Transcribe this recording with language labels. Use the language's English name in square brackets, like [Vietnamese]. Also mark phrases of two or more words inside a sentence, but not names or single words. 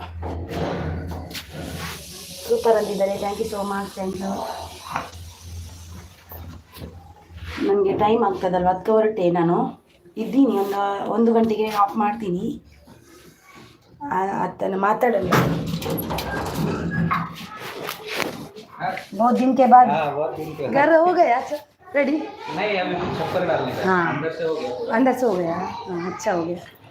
[Kannada] ಸೂಪರ್ ಅಂತಿದ್ದಾರೆ, [English] thank you so much, thank you. [Kannada] ನನಗೆ ಟೈಮ್ ಆಗ್ತದಲ್ವ, ಅದಕ್ಕೆ ಹೊರಟೆ. ನಾನು ಇದ್ದೀನಿ, 1 ಗಂಟೆಗೆ ಆಫ್ ಮಾಡ್ತೀನಿ. ಅದನ್ನು ಮಾತಾಡಲ್ಲ. [Hindi] बहुत दिन के बाद घर हो गया? अच्छा रेडी? नहीं, अभी छप्पर डालने का। हाँ, अंदर से हो गया। अंदर से हो गया। हाँ, अच्छा हो गया.